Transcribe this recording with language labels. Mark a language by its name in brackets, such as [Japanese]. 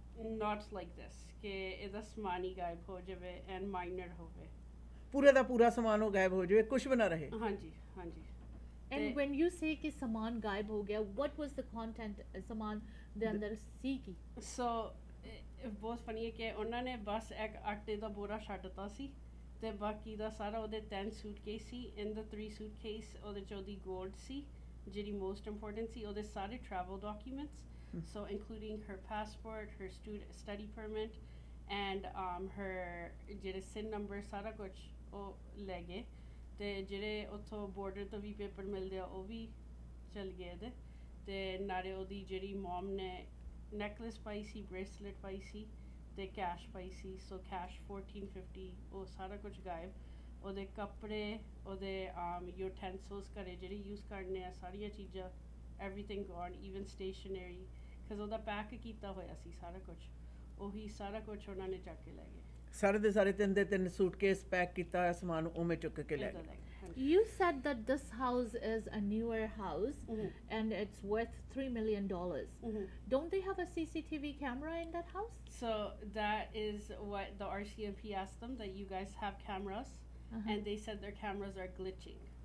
[English] not like this [Punjabi] ਕਿ ਇਹਦਾ ਸਮਾਨ ਹੀ ਗਾਇਬ ਹੋ ਜਾਵੇ ਐਂਡ ਮਾਈਨਰ ਹੋਵੇ, ਪੂਰੇ ਦਾ ਪੂਰਾ ਸਮਾਨ ਉਹ ਗਾਇਬ ਹੋ ਜਾਵੇ, ਕੁਝ ਵੀ ਨਾ ਰਹੇ। ਹਾਂਜੀ। ਹਾਂਜੀ। [English] And when you say [Hindi] कि सामान गायब हो गया, [English] what was the content? [Punjabi] सामान ਦੇ ਅੰਦਰ ਸੀ ਕੀ? ਸੋ ਬਹੁਤ ਫਨੀ ਹੈ ਕਿ ਉਹਨਾਂ ਨੇ ਬਸ ਇੱਕ ਆਟੇ ਦਾ ਬੋਰਾ ਛੱਡਤਾ ਸੀ ਤੇ ਬਾਕੀ ਦਾ ਸਾਰਾ ਉਹਦੇ 10 ਸੂਟਕੇਸ ਸੀ। ਇਨ ਦਾ 3 ਸੂਟਕੇਸ ਉਹਦੇ 'ਚ ਉਹਦੀ ਗੋਲਡ ਸੀ ਜਿਹੜੀ ਮੋਸਟ ਇੰਪੋਰਟੈਂਟ ਸੀ, ਉਹਦੇ ਸਾਰੇ travel documents, so including Har passport, Har study permit and ਹਰ ਜਿਹੜੇ ਸਿਨ ਨੰਬਰ, ਸਾਰਾ ਕੁਝ ਉਹ ਲੈ ਗਏ। ਤੇ ਜਿਹੜੇ ਉੱਥੋਂ ਬਾਰਡਰ ਤੋਂ ਵੀ ਪੇਪਰ ਮਿਲਦੇ ਆ ਉਹ ਵੀ ਚਲ ਗਏ ਇਹਦੇ। ਤੇ ਨਾਲੇ ਉਹਦੀ ਜਿਹੜੀ ਮੋਮ ਨੇ ਨੈਕਲੈਸ ਪਾਈ ਸੀ, ਬ੍ਰੇਸਲੇਟ ਪਾਈ ਸੀ ਤੇ ਕੈਸ਼ ਪਾਈ ਸੀ। ਸੋ ਕੈਸ਼ 1450 ਉਹ ਸਾਰਾ ਕੁਝ ਗਾਇਬ। ਉਹਦੇ ਕੱਪੜੇ, ਉਹਦੇ ਯੂਟੈਂਸਿਲਸ ਘਰੇ ਜਿਹੜੇ ਯੂਜ਼ ਕਰਨੇ ਆ, ਸਾਰੀਆਂ ਚੀਜ਼ਾਂ, [English] everything gone, [Punjabi] even stationery, because ਉਹਦਾ ਪੈਕ ਕੀਤਾ ਹੋਇਆ ਸੀ ਸਾਰਾ ਕੁਝ, ਉਹੀ ਸਾਰਾ ਕੁਝ ਉਹਨਾਂ ਨੇ ਚੱਕ ਕੇ ਲੈ ਗਏ। ਸਾਰੇ ਦੇ ਸਾਰੇ 3 ਦੇ 3 ਸੂਟਕੇਸ ਪੈਕ ਕੀਤਾ ਹੋਇਆ ਸਮਾਨ ਉਵੇਂ ਚੁੱਕ ਕੇ ਲੈ ਗਏ। [English] You said that this house is a newer house and it's worth $3 million. Don't they have a CCTV camera in that house? So that is what the RCMP asked them, that you guys have cameras, and they said their cameras are glitching.